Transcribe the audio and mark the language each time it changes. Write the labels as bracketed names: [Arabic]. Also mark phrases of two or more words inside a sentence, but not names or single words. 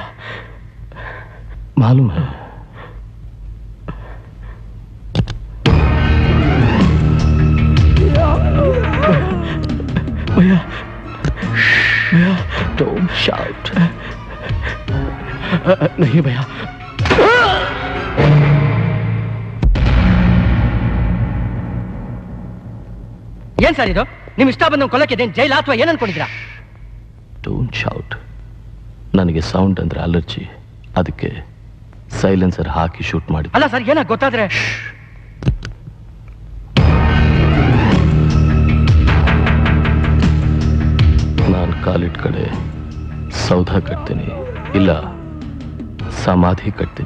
[Hindi] मालूम है। भैया [English] Don't shout. [Hindi] नहीं भैया। [Kannada] ಏನ್ ಸರ್ ಇದು? ನಿಮ್ ಇಷ್ಟ ಬಂದ ಕೊಲ್ಲಕ್ಕೆ ಜೈಲ್ ಅಥವಾ ಏನ್ ಅನ್ಕೊಂಡಿದ್ದೀರಾ? [English] Don't shout. [Kannada] ನನಗೆ ಸೌಂಡ್ ಅಂದ್ರೆ ಅಲರ್ಜಿ, ಅದಕ್ಕೆ ಸೈಲೆನ್ಸರ್ ಹಾಕಿ ಶೂಟ್ ಮಾಡಿ. ಅಲ್ಲ ಸರ್, ಏನಾಗ ಗೊತ್ತಾದ್ರೆ? ನಾನು ಕಾಲಿಟ್ ಕಡೆ ಸೌಧ ಕಟ್ತೀನಿ, ಇಲ್ಲ ಸಮಾಧಿ ಕಟ್ತೀನಿ.